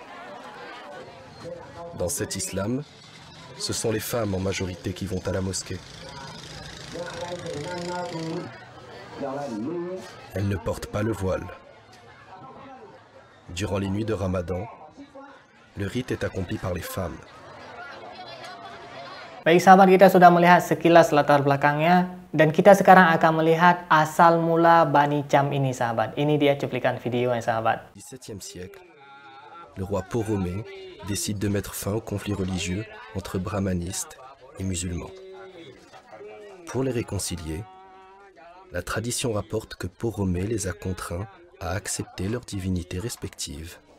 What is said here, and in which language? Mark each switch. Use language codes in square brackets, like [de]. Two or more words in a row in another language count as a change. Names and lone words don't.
[fr] Dans cet islam, ce sont les femmes en majorité qui vont à la mosquée. Elles ne portent pas le voile. Durant les nuits de Ramadan, le rite est accompli par les femmes. [id] Baik sahabat, kita sudah melihat sekilas latar belakangnya, dan kita sekarang akan melihat asal mula Bani Cham ini sahabat. Ini dia cuplikan videonya sahabat. [fr] Au XVIIe siècle, le roi Poromé décide de mettre fin au conflit religieux entre brahmanistes et musulmans. Pour les réconcilier, la tradition rapporte que Poromé les a contraints à accepter leurs divinités respectives.